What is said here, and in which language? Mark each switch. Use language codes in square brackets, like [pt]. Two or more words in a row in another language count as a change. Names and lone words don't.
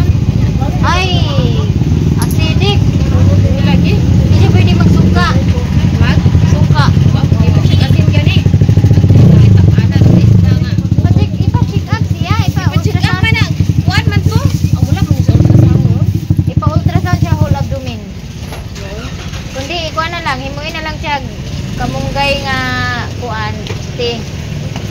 [ceb] Ay, acidic. Lagi? [tl] Hindi siya pwede magsuka. Magsuka. Hindi mo siya [ceb] asin gani. Itak-anan. Ipa-check up siya. Ipa-check-up man ang. Kuwan man to. Ang wala mong ultrasound. Ipa-ultrasound siya [en] whole abdomen. [ceb] Kundi, ikuha na lang. Himuin na lang siya kamunggay nga kuan. Te.